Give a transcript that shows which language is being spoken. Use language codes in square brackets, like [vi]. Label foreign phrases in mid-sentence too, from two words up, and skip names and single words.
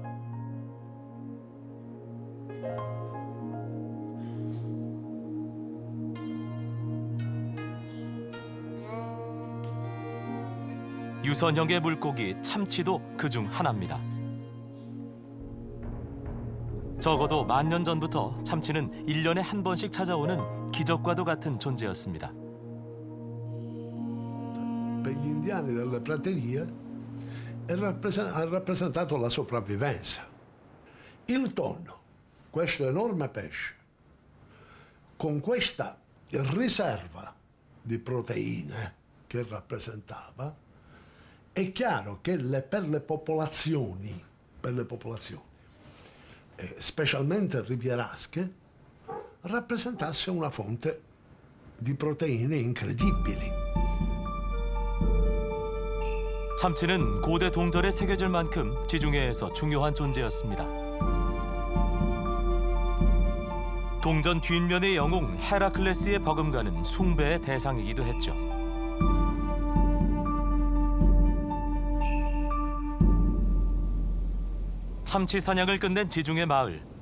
[ko] 유선형의 물고기 참치도 그중 하나입니다. 적어도 10,000년 전부터 참치는 1년에 한 번씩 찾아오는 기적과도 같은 존재였습니다. [it] Per gli indiani delle praterie ha rappresentato la sopravvivenza. Il tonno, questo enorme pesce, con questa riserva di proteine che rappresentava, è chiaro che per le popolazioni, specialmente rivierasche, rappresentasse una fonte di proteine incredibili. [ko] 참치는 고대 동절에 새겨질 만큼 지중해에서 중요한 존재였습니다. 동전 뒷면의 영웅 헤라클레스의 버금가는 숭배의 대상이기도 했죠. 참치 사냥을 끝낸 지중해 마을.